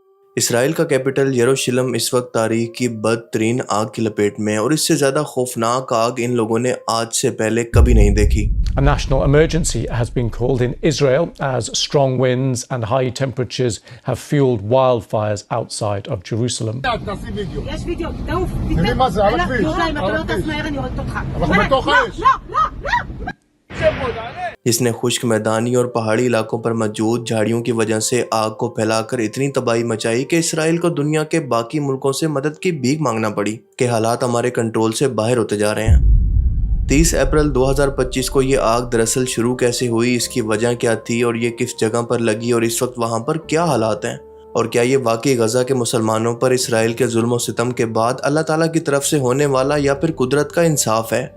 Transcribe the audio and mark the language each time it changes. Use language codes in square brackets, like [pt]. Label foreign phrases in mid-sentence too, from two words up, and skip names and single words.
[ur] اسرائیل کا کیپٹل یروشلم اس وقت تاریخ کی بدترین آگ کی لپیٹ میں ہے اور اس سے زیادہ خوفناک آگ ان لوگوں نے آج سے پہلے کبھی نہیں دیکھی۔ [en] A national emergency has been called in Israel as strong winds and high temperatures have fueled wildfires outside of Jerusalem. [he] יש וידאו, תעוף, ירושלים, אתה לא טס מהר, אני הורגת אותך. לא! [ur] جس نے خشک میدانی اور پہاڑی علاقوں پر موجود جھاڑیوں کی وجہ سے آگ کو پھیلا کر اتنی تباہی مچائی کہ اسرائیل کو دنیا کے باقی ملکوں سے مدد کی بھیک مانگنا پڑی کہ حالات ہمارے کنٹرول سے باہر ہوتے جا رہے ہیں۔ 30 اپریل 2025 کو یہ آگ دراصل شروع کیسے ہوئی، اس کی وجہ کیا تھی اور یہ کس جگہ پر لگی اور اس وقت وہاں پر کیا حالات ہیں، اور کیا یہ واقعی غزہ کے مسلمانوں پر اسرائیل کے ظلم و ستم کے بعد اللہ تعالیٰ کی طرف سے ہونے والا یا پھر قدرت کا انصاف ہے؟